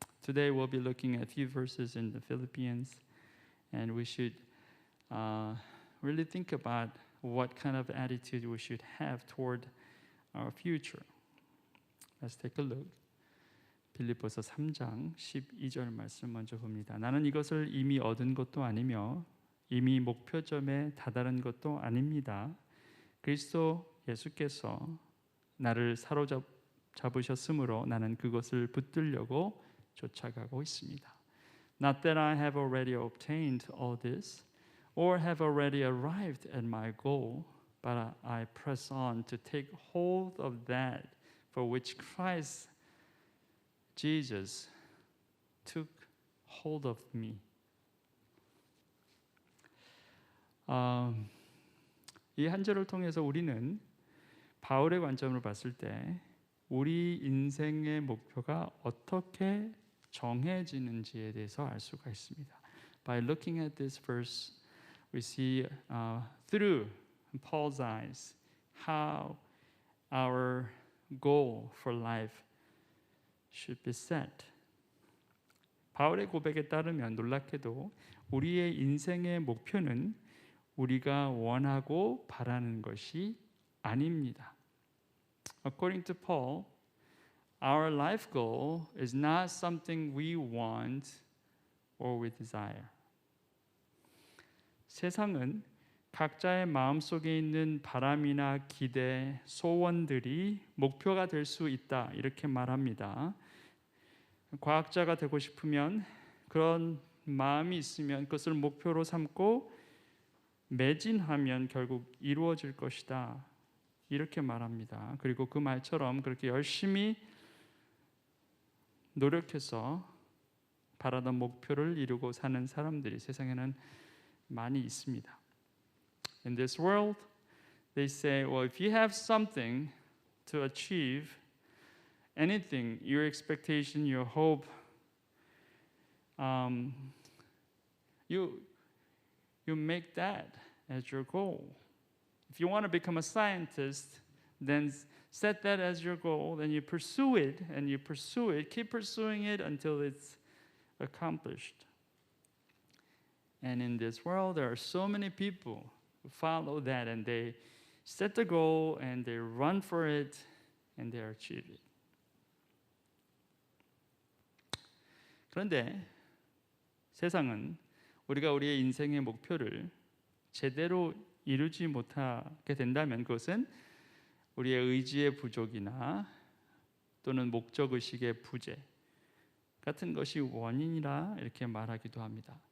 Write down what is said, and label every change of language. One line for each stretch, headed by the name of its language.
English: Today we'll be looking at a few verses in the Philippians, and we should really think about what kind of attitude we should have toward our future. Let's take a look.
Korean: 빌립보서 3장 12절 말씀 먼저 봅니다. 나는 이것을 이미 얻은 것도 아니며 이미 목표점에 다다른 것도 아닙니다. 그리스도 예수께서 나를 사로잡으셨으므로 나는 그것을 붙들려고 쫓아가고 있습니다.
English: Not that I have already obtained all this or have already arrived at my goal, but I press on to take hold of that for which Christ Jesus took hold of me.
Korean: 이 한 절을 통해서 우리는 바울의 관점으로 봤을 때 우리 인생의 목표가 어떻게 정해지는지에 대해서 알 수가 있습니다.
English: By looking at this verse, we see through Paul's eyes how our goal for life should be set.
Korean: 바울의 고백에 따르면 놀랍게도 우리의 인생의 목표는 우리가 원하고 바라는 것이 아닙니다.
English: According to Paul, our life goal is not something we want or we desire.
Korean: 세상은 각자의 마음속에 있는 바람이나 기대, 소원들이 목표가 될 수 있다 이렇게 말합니다. 과학자가 되고 싶으면 그런 마음이 있으면 그것을 목표로 삼고 매진하면 결국 이루어질 것이다 이렇게 말합니다. 그리고 그 말처럼 그렇게 열심히 노력해서 바라던 목표를 이루고 사는 사람들이 세상에는 많이 있습니다.
English: In this world, they say, well, if you have something to achieve, anything, your expectation, your hope, you make that as your goal. If you want to become a scientist, then set that as your goal, then you pursue it, and you pursue it, keep pursuing it until it's accomplished. And in this world, there are so many people who follow that, and they set the goal, and they run for it, and they achieve it.
Korean: 그런데 세상은 우리가 우리의 인생의 목표를 제대로 이루지 못하게 된다면 그것은 우리의 의지의 부족이나 또는 목적의식의 부재 같은 것이 원인이라 이렇게 말하기도 합니다.